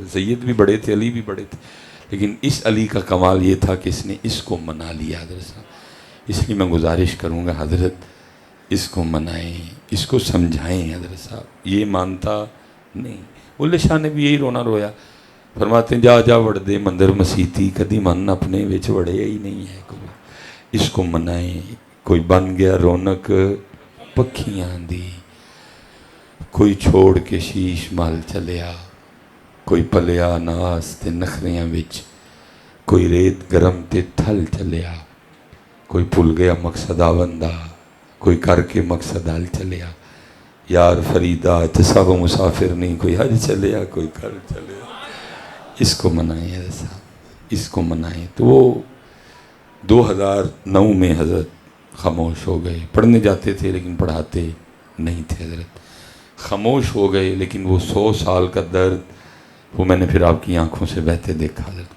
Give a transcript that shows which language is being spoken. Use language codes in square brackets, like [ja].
[ur] سید بھی بڑے تھے, علی بھی بڑے تھے, لیکن اس علی کا کمال یہ تھا کہ اس نے اس کو منا لیا حضرت صاحب. اس لیے میں گزارش کروں گا حضرت اس کو منائیں, اس کو سمجھائیں حضرت صاحب. یہ مانتا نہیں. بلے شاہ نے بھی یہی رونا رویا. فرماتے ہیں [pa] جا جا وڑ دے مندر مسیتی کدی من اپنے وچ وڑیا ہی نہیں ہے. [ur] کوئی اس کو منائیں. [pa] کوئی بن گیا رونق پکھیاں دی, کوئی چھوڑ کے شیش مال چلیا, کوئی پلیا ناس تے نخریاں وچ, کوئی ریت گرم تے تھل چلیا, کوئی بھول گیا مقصد آوندا, کوئی کر کے مقصد حل چلیا. یار فریدہ تے سب مسافر نہیں, کوئی حج چلیا کوئی کر چلیا. [ur] اس کو منائیں ایسا, اس کو منائیں. تو وہ 2009 میں حضرت خاموش ہو گئے. پڑھنے جاتے تھے لیکن پڑھاتے نہیں تھے حضرت. خاموش ہو گئے, لیکن وہ 100 سال کا درد وہ میں نے پھر آپ کی آنکھوں سے بہتے دیکھا حضرت.